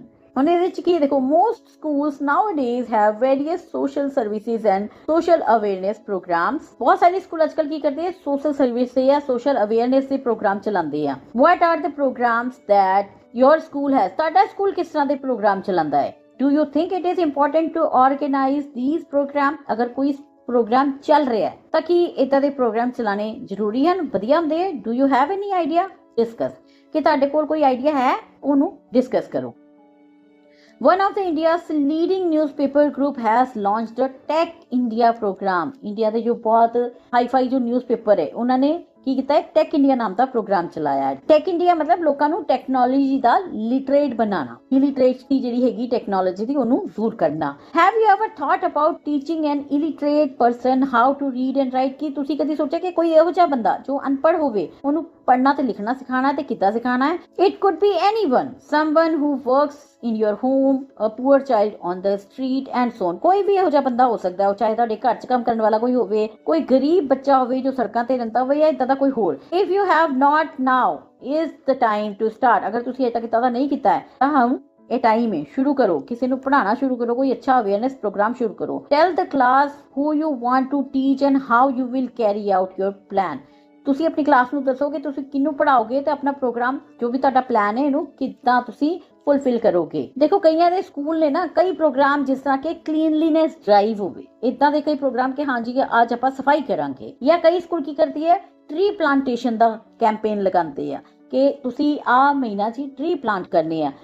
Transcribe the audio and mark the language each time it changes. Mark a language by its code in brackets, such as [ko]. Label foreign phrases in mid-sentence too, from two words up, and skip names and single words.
[pa] ਹੁਣ ਇਹਦੇ ਵਿੱਚ ਕੀ ਦੇਖੋ [en] most schools nowadays have various social services and social awareness programs। [pa] ਬਹੁਤ ਸਾਰੇ ਸਕੂਲ ਅੱਜਕੱਲ ਕੀ ਕਰਦੇ ਆ [en] social service [pa] ਤੇ ਜਾਂ [en] social awareness [pa] ਦੇ ਪ੍ਰੋਗਰਾਮ ਚਲਾਉਂਦੇ ਆ। [en] what are the programs that your school has? [pa] ਤੁਹਾਡਾ ਸਕੂਲ ਕਿਸ ਤਰ੍ਹਾਂ ਦੇ ਪ੍ਰੋਗਰਾਮ ਚਲਾਉਂਦਾ ਹੈ? [en] do you think it is important to organize these program? [pa] ਅਗਰ ਕੋਈ ਪ੍ਰੋਗਰਾਮ ਚੱਲ ਰਿਹਾ ਹੈ ਤਾਂ ਕੀ ਇਦਾਂ ਦੇ ਪ੍ਰੋਗਰਾਮ ਚਲਾਣੇ ਜ਼ਰੂਰੀ ਹਨ, ਵਧੀਆ ਹੁੰਦੇ ਹੈ? [en] Do you have any idea? Discuss. [pa] ਕਿ ਤੁਹਾਡੇ ਕੋਲ ਕੋਈ ਆਈਡੀਆ ਹੈ ਉਹਨੂੰ ਡਿਸਕਸ ਕਰੋ। [en] One of the India's leading newspaper group has launched a Tech India program। [pa] इंडिया ਦੇ ਜੋ ਬਹੁਤ ਹਾਈ-ਫਾਈ ਜੋ ਨਿਊਜ਼ਪੇਪਰ ਹੈ ਉਹਨਾਂ ਨੇ ਕੀ ਕੀਤਾ ਹੈ ਟੈਕ ਇੰਡੀਆ ਨਾਮ ਦਾ ਪ੍ਰੋਗਰਾਮ ਚਲਾਇਆ ਹੈ। ਟੈਕ ਇੰਡੀਆ ਮਤਲਬ ਲੋਕਾਂ ਨੂੰ ਟੈਕਨੋਲੋਜੀ ਦਾ ਲਿਟਰੇਟ ਬਣਾਉਣਾ, ਇਲਿਟਰੇਸੀ ਜਿਹੜੀ ਹੈਗੀ ਟੈਕਨੋਲੋਜੀ ਦੀ ਉਹਨੂੰ ਦੂਰ ਕਰਨਾ। [en] Have you ever thought about teaching an illiterate person how to read and write? [pa] ਕੀ ਤੁਸੀਂ ਕਦੀ ਸੋਚਿਆ ਕਿ ਕੋਈ ਇਹੋ ਜਿਹਾ ਬੰਦਾ ਜੋ ਅਨਪੜ੍ਹ ਹੋਵੇ ਉਹਨੂੰ ਪੜ੍ਹਨਾ ਤੇ ਲਿਖਣਾ ਸਿਖਾਉਣਾ ਤੇ ਕਿੱਦਾਂ ਸਿਖਾਉਣਾ ਹੈ? [en] It could be anyone, someone who works in your home, a poor child on the street and so on। [pa] ਕੋਈ ਵੀ ਇਹੋ ਜਿਹਾ ਬੰਦਾ ਹੋ ਸਕਦਾ ਹੈ, ਉਹ ਚਾਹੇ ਤੁਹਾਡੇ ਘਰ 'ਚ ਕੰਮ ਕਰਨ ਵਾਲਾ ਕੋਈ ਹੋਵੇ, ਕੋਈ ਗਰੀਬ ਬੱਚਾ ਹੋਵੇ ਜੋ ਸੜਕਾਂ ਤੇ ਰਹਿੰਦਾ ਹੋਵੇ ਜਾਂ ਇਦਾਂ ਦਾ ਕੋਈ ਹੋਰ। [en] if you have not now is the time to start। [pa] ਅਗਰ ਤੁਸੀਂ ਅਜੇ ਤੱਕ ਇਦਾਂ ਦਾ ਨਹੀਂ ਕੀਤਾ ਹੈ ਤਾਂ ਹੁਣ ਇਹ ਟਾਈਮ ਹੈ, ਸ਼ੁਰੂ ਕਰੋ, ਕਿਸੇ ਨੂੰ ਪੜ੍ਹਾਉਣਾ ਸ਼ੁਰੂ ਕਰੋ, ਕੋਈ ਅੱਛਾ [en] awareness program [pa] ਸ਼ੁਰੂ ਕਰੋ। [en] tell the class who you want to teach and how you will carry out your plan। [pa] ਤੁਸੀਂ ਆਪਣੀ ਕਲਾਸ ਨੂੰ ਦੱਸੋਗੇ ਤੁਸੀਂ ਕਿਹਨੂੰ ਪੜਾਓਗੇ ਤੇ ਆਪਣਾ ਪ੍ਰੋਗਰਾਮ ਜੋ ਵੀ ਤੁਹਾਡਾ ਪਲਾਨ ਹੈ ਇਹਨੂੰ ਕਿੱਦਾਂ ਤੁਸੀਂ ਫੁਲਫਿਲ ਕਰੋਗੇ। ਦੇਖੋ ਕਈਆਂ ਦੇ ਸਕੂਲ ਨੇ ਨਾ ਕਈ ਪ੍ਰੋਗਰਾਮ ਜਿਸ ਤਰ੍ਹਾਂ ਕਿ [en] cleanliness drive [pa] ਹੋਵੇ, ਇਦਾਂ ਦੇ ਕਈ ਪ੍ਰੋਗਰਾਮ ਕਿ ਹਾਂਜੀ ਅੱਜ ਆਪਾਂ ਸਫਾਈ ਕਰਾਂਗੇ। ਜਾਂ ਕਈ ਸਕੂਲ ਕੀ ਕਰਦੀ ਹੈ [en] tree plantation [pa] ਦਾ ਕੈਂਪੇਨ ਲਗਾਉਂਦੇ ਆ ਕਿ ਤੁਸੀਂ ਆ ਮਹੀਨਾ 'ਚ [en] tree plant [pa] ਕਰਨੇ ਆ।